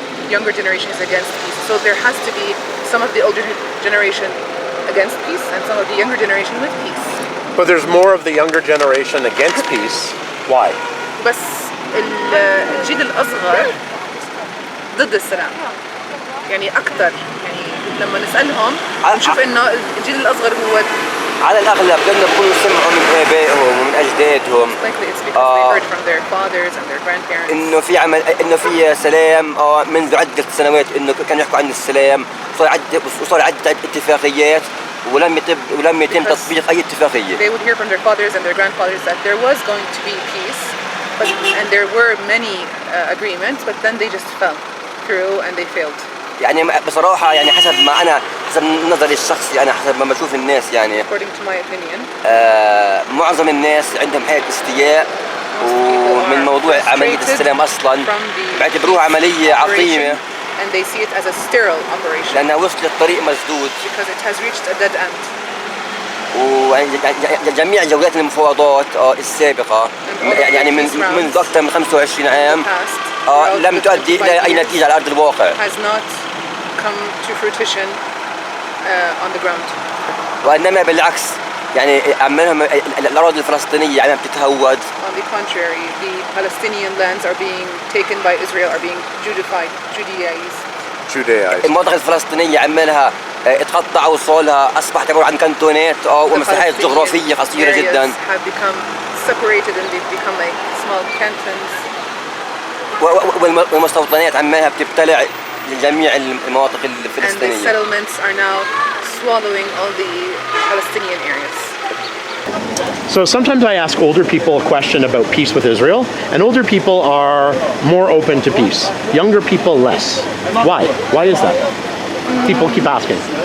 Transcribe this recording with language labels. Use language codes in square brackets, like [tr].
[en] younger generation is against peace. So there has to be some of the older generation against peace and some of the younger generation with peace. But there's more of the younger generation against peace. Why? [ar] بس الجيل الأصغر ضد السلام. يعني أكثر يعني لما نسألهم نشوف إنه الجيل الأصغر هو على الأغلب لأنه بيكونوا سمعوا من آبائهم ومن أجدادهم. [en] It's because they heard from their fathers and their grandparents. [ar] إنه في سلام منذ عدة سنوات، إنه كانوا يحكوا عن السلام، وصار عدة اتفاقيات ولم يتم تطبيق أي اتفاقية. [en] They would hear from their fathers and their grandfathers that there was going to be peace, and there were many agreements, but then they just fell through and they failed. [ar] يعني بصراحة يعني حسب نظري الشخصي، أنا حسب ما بشوف الناس يعني [en] according to my opinion [ar] معظم الناس عندهم حالة استياء ومن موضوع عملية السلام أصلاً، بعتبروها عملية عقيمة [en] and they see it as a sterile operation [ar] لأنها وصلت طريق مسدود [en] because it has reached a dead end. [ar] وجميع جولات المفاوضات السابقة يعني منذ أكثر من 25 عام لم تؤدي إلى أي نتيجة على أرض الواقع. [en] Has not come to fruition on the ground. [ar] وإنما بالعكس يعني عمالهم الأراضي الفلسطينية عم بتتهود. [en] On the contrary, the Palestinian lands are being taken by Israel, are being Judaized. [ar] المناطق الفلسطينية عمالها اتقطع وصولها أصبحت عبارة عن كانتونات ومساحات جغرافية قصيرة جدا. [en] Have become separated and they've become like small cantons. [ar] والمستوطنات عمالها بتبتلع جميع المناطق الفلسطينية. [en] And the settlements are now swallowing all the Palestinian areas. So sometimes I ask older people a question about peace with Israel, and older people are more open to peace. Younger people less. Why? Why is that? People keep asking.